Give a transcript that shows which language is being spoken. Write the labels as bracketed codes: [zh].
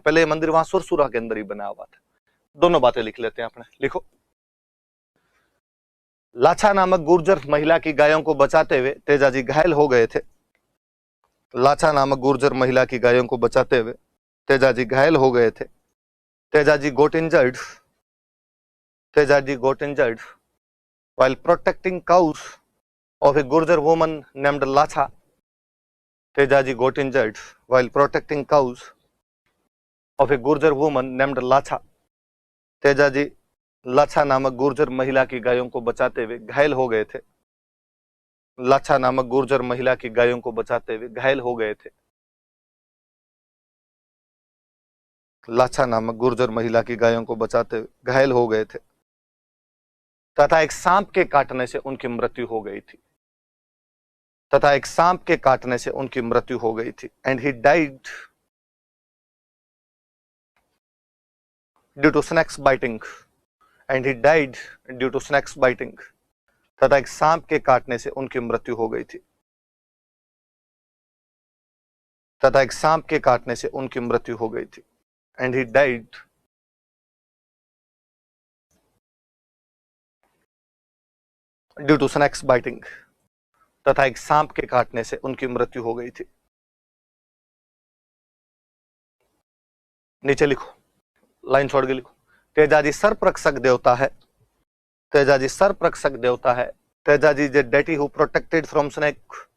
[hi] पहले ये मंदिर वहां सुरसुरा के अंदर ही बना हुआ था। दोनों बातें लिख लेते हैं अपने। लिखो। लाछा नामक गुर्जर महिला की गायों को बचाते हुए तेजाजी घायल हो गए थे। लाछा नामक गुर्जर महिला की गायों को बचाते हुए तेजाजी घायल हो गए थे। [en] Tejaji got injured. Tejaji got injured while protecting cows of a Gurjar woman named Lacha. Tejaji got injured while protecting cows of a Gurjar woman named Lacha. [hi] Tejaji लाछा नामक गुर्जर महिला की गायों को बचाते हुए घायल हो गए थे। लाछा नामक गुर्जर महिला की गायों को बचाते हुए घायल हो गए थे। लाछा नामक गुर्जर महिला की गायों को बचाते हुए घायल हो गए थे तथा एक सांप के काटने से उनकी मृत्यु हो गई थी। तथा एक सांप के काटने से उनकी मृत्यु हो गई थी। [en] And he died due to snakes biting. And he died due to snakes biting. [hi] तथा एक सांप के काटने से उनकी मृत्यु हो गई थी। तथा एक सांप के काटने से उनकी मृत्यु हो गई थी। [en] And he died due to snakes biting. [hi] तथा एक सांप के काटने से उनकी मृत्यु हो गई थी। नीचे लिखो, लाइन छोड़ के लिखो। तेजाजी सर्परक्षक देवता है। तेजाजी सर्परक्षक देवता है। [en] Tejaji is a deity who protected from snake.